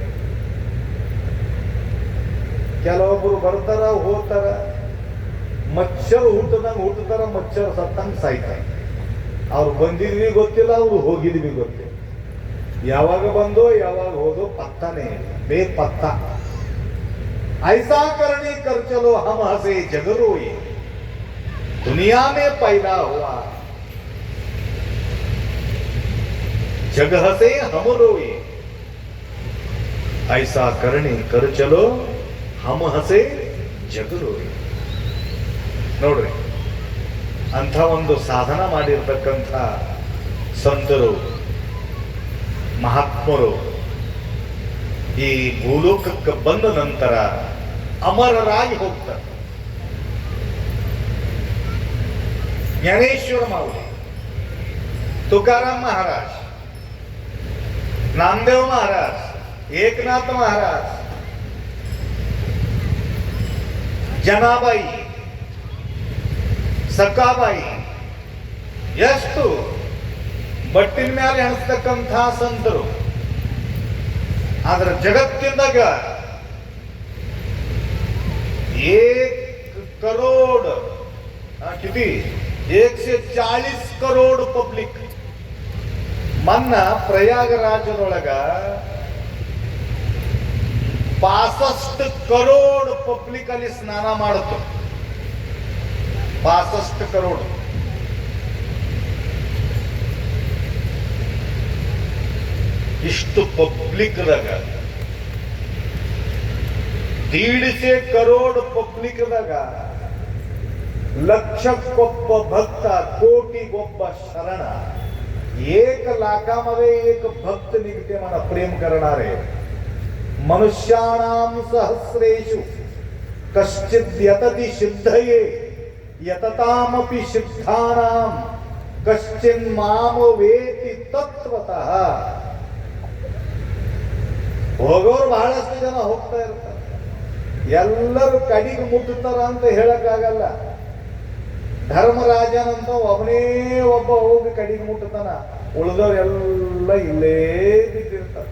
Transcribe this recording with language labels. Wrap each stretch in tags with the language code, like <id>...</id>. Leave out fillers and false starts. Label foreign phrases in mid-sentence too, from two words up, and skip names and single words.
<kn>ಕೆಲವೊಬ್ರು ಬರ್ತಾರ ಹೋಗ್ತಾರ, ಮಚ್ಚರು ಹುಟ್ಟತಾರ, ಮಚ್ಚರು ಸತ್ತಂಗ್ ಸಾಯ್ತಾರ. ಅವ್ರು ಬಂದಿದ್ವಿ ಗೊತ್ತಿಲ್ಲ, ಅವ್ರು ಹೋಗಿದ್ವಿ ಗೊತ್ತಿಲ್ಲ. ಯಾವಾಗ ಬಂದೋ ಯಾವಾಗ ಹೋದೋ ಪತ್ತಾನೆ ಬೇಪತ್ತ.</kn> <hi>ऐसा करनी कर चलो हम हंसे जग रोए, दुनिया में पैदा हुआ जग हंसे हम रोए. ऐसा करनी कर चलो हम हंसे जग रोए.</hi> <kn>ನೋಡ್ರಿ, ಅಂಥ ಒಂದು ಸಾಧನ ಮಾಡಿರ್ತಕ್ಕಂಥ ಸಂತರು ಮಹಾತ್ಮರು ಈ ಭೂಲೋಕಕ್ಕೆ ಬಂದ ನಂತರ ಅಮರರಾಗಿ ಹೋಗ್ತಾರೆ.</kn> <mr>ज्ञानेश्वर माऊली, तुकाराम महाराज, नामदेव महाराज, एकनाथ महाराज, जनाबाई,</mr> <kn>ಸಕಾಬಾಯಿ, ಎಷ್ಟು ಬಟ್ಟಿನ ಮೇಲೆ ಎಣಿಸ್ತಕ್ಕಂಥ ಸಂತರು. ಆದ್ರೆ ಜಗತ್ತಿಂದಾಗ 1</kn> <mr>करोड किती 140 करोड</mr> <kn>ಪಬ್ಲಿಕ್ ಮನ್ನ ಪ್ರಯಾಗರಾಜದೊಳಗ 65 करोड ಪಬ್ಲಿಕ್ ಅಲ್ಲಿ ಸ್ನಾನ ಮಾಡುತ್ತ. 65 करोड. ಇಷ್ಟು ಪಬ್ಲಿಕ್ದಾಗ 150 करोड ಪಬ್ಲಿಕ್ದಾಗ ಲಕ್ಷಕ್ಕೊಬ್ಬ ಭಕ್ತ, ಕೋಟಿಗೊಬ್ಬ ಶರಣ.</kn> <mr>1 लाखामध्ये 1 भक्त निघते मला प्रेम करणारे.</mr> <sa>मनुष्याणां सहस्रेषु कश्चित् यतति सिद्धये, यततामपि सिद्धानां कश्चिन् माम वेत्ति तत्त्वतः.</sa> <kn>ಹೋಗೋರು ಬಹಳಷ್ಟು ಜನ ಹೋಗ್ತಾ ಇರ್ತಾರೆ. ಎಲ್ಲರೂ ಕಡಿಗೆ ಮುಟ್ಟುತ್ತಾರ ಅಂತ ಹೇಳಕ್ಕಾಗಲ್ಲ. ಧರ್ಮರಾಜನಂತ ಒಬ್ಬನೇ ಒಬ್ಬ ಹೋಗಿ ಕಡಿಗೆ ಮುಟ್ಟತಾನ, ಉಳಿದವರೆಲ್ಲ ಇಲ್ಲೇ ಬಿದ್ದಿರ್ತಾರೆ.</kn>